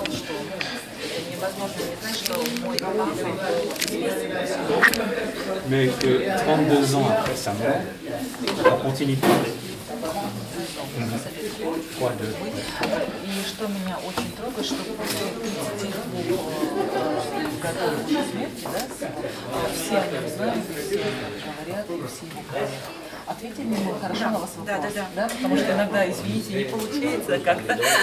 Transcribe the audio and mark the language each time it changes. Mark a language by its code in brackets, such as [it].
[ru] возможно, не знать, что мой папа [fr] Mais que 32 ans après sa mort, on continue de parler. 3, 2. [ru] И что меня очень трогает, что после 32 годов смерти, да, все о нем знают, все говорят, и все его хвалят. Ответьте мне хорошо на вас вопрос, да? Потому что иногда, извините, не получается как-то.